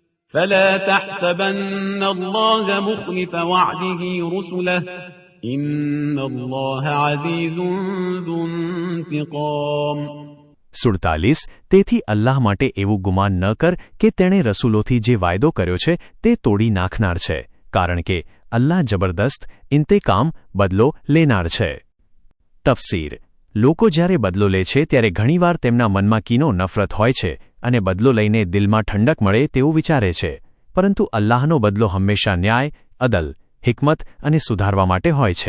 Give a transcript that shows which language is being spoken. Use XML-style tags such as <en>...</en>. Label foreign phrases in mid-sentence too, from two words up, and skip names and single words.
<ar>فلا تحسبن الله مخلف وعده رسله إن الله عزيز ذو انتقام</ar> <gu>47 તેથી અલ્લાહ માટે એવું ગુમાન ન કર કે તેણે રસૂલોથી જે વાયદો કર્યો છે તે તોડી નાખનાર છે, કારણ કે અલ્લાહ જબરદસ્ત ઇન્તેકામ બદલો લેનાર છે. તફસીર. લોકો જ્યારે બદલો લે છે ત્યારે ઘણીવાર તેમના મનમાં કીનો નફરત હોય છે અને બદલો લઈને દિલમાં ઠંડક મળે તેવું વિચારે છે, પરંતુ અલ્લાહનો બદલો હંમેશા ન્યાય, અદલ, હિકમત અને સુધારવા માટે હોય છે.</gu>